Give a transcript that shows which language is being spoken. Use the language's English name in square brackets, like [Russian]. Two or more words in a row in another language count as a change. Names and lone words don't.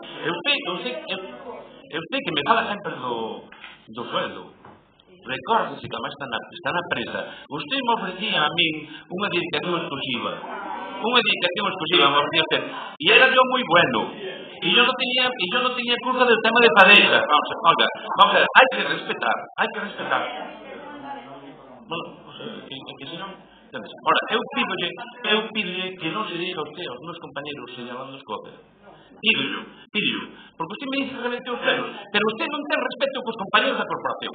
[Galician] Eu sei que me fala sempre do sueldo. Recórdese que además está na presa. [Spanish] Usted me ofrecía [Galician] a min unha dedicación exclusiva. [Spanish] Me ofrecía usted. E era yo moi bueno. E yo no tenía culpa del tema de pareja. [Galician] Vamos a ver, hai que respetar. Bueno, que se non... Ora, eu pídolle que non se diga usted aos meus compañeros señalando os copas. Pídollo, porque [Spanish] usted me dice que [Galician] reventou os plenos, pero usted non ten respeto cos compañeros da corporación.